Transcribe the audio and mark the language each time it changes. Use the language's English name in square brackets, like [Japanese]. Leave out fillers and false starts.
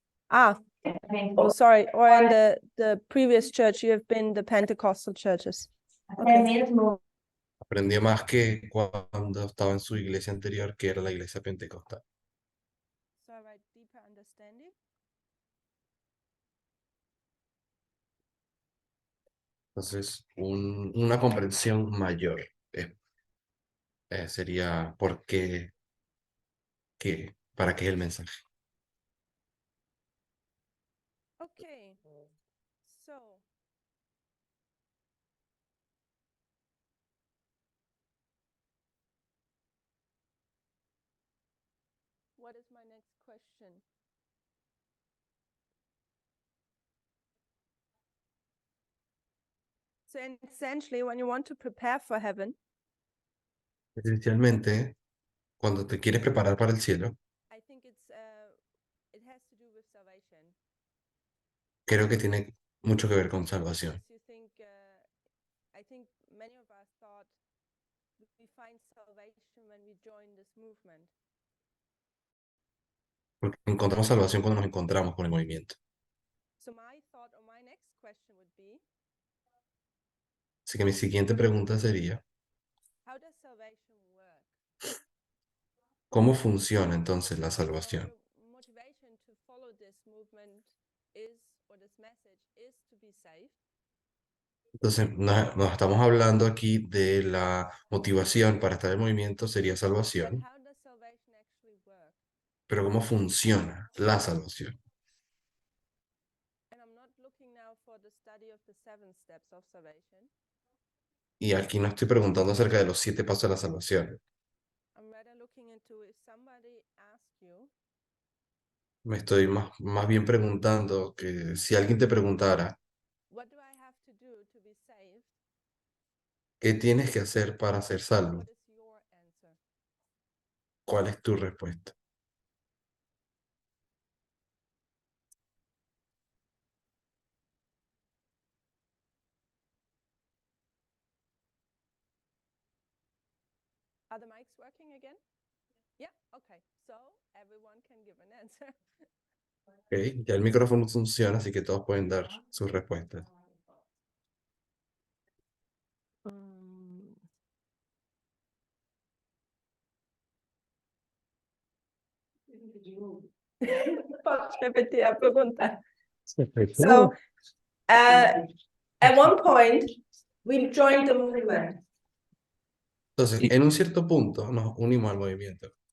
[English] Ah, oh, sorry. Or in the previous church, you have been the Pentecostal churches. [Portuguese] Até mesmo [Spanish] aprendió más que cuando estaba en su iglesia anterior, que era la iglesia pentecostal. [English] So I write deeper understanding. [Spanish] Entonces, una comprensión mayor sería por para qué el mensaje. [English] Okay. So what is my next question? So essentially, when you want to prepare for heaven, [Spanish] Esencialmente, cuando te quieres preparar para el cielo, [English] I think it has to do with salvation. [Spanish] creo que tiene mucho que ver con salvación. [English] You think, I think many of us thought we find salvation when we join this movement. [Spanish] Porque encontramos salvación cuando nos encontramos con el movimiento. [English] So my thought or my next question would be, [Spanish] Así que mi siguiente pregunta sería, [English] how does salvation work? [Spanish] ¿cómo funciona entonces la [English] So [Spanish] salvación? [English] your motivation to follow this movement is, or this message is to be saved. [Spanish] Entonces, nos estamos hablando aquí de la motivación para estar en movimiento sería [English] But [Spanish] salvación, [English] how does salvation actually work? [Spanish] pero ¿cómo funciona la salvación? [English] And I'm not looking now for the study of the 7 steps of salvation. [Spanish] Y aquí no estoy preguntando acerca de los 7 pasos de la salvación. [English] I'm rather looking into if somebody asked you, [Spanish] Me estoy más bien preguntando que si alguien te preguntara, [English] what do I have to do to be saved? [Spanish] ¿qué tienes que hacer para ser salvo? [English] What is your answer? [Spanish] ¿Cuál es tu respuesta? [English] Are the mics working again? Yeah, okay. So everyone can give an answer. [Spanish] Ok, ya el micrófono funciona, así que todos pueden dar sus respuestas. [Portuguese] Podes repetir a pregunta. [English] So, at one point, we joined the movement. [Spanish] Entonces, en un cierto punto nos unimos al movimiento.